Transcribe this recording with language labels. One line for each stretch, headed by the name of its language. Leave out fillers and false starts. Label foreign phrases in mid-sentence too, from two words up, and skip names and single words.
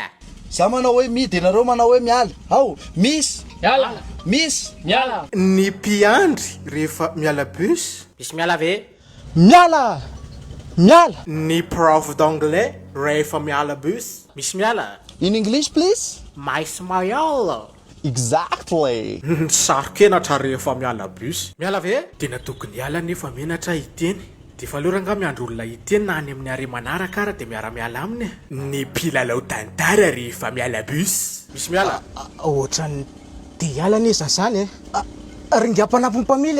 Malagasy: Za manao hoe midy nareo manao hoe miala. Ao, misy. Miala. Misy. Miala. Ny mpiandry rehefa miala bus. Misy miala ve? Miala. Miala. Ny
French: prof d'anglais
Malagasy: rehefa miala bus. Misy miala.
English: In English please?
Malagasy: Mais maiala.
English: Exactly.
Malagasy: Sarokenatra rehefa miala bus. Miala ve? Tena tokony hiala nefa menatra hiteny. De fa aloha ranga miandro olona hiteny na any amin'ny are manaraka ara de miara-miala aminy. Ny mpilalao tantara rehefa miala bus. Misy miala. Ohatrany te hiala ne zazany e. Ringam-panampy ny mpamily.